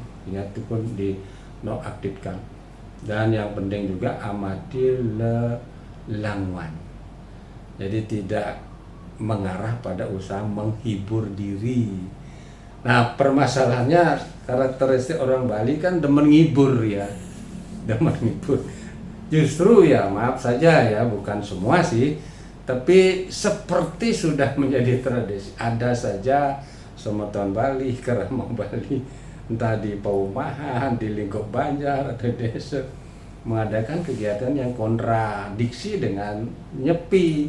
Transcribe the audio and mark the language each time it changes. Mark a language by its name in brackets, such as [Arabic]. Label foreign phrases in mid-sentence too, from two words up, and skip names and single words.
[Indonesian] Sehingga itu pun dinonaktifkan. Dan yang penting juga amati lelanguan. Jadi tidak mengarah pada usaha menghibur diri. Nah, permasalahannya karakteristik orang Bali kan [Balinese] demen ngibur [Indonesian] ya. [Balinese] Demen ngibur. [Indonesian] Justru ya maaf saja ya, bukan semua sih, tapi seperti sudah menjadi tradisi. Ada saja semeton Bali, keramah Bali, entah di Paumahan, di lingkup Banjar atau desa, mengadakan kegiatan yang kontradiksi dengan nyepi.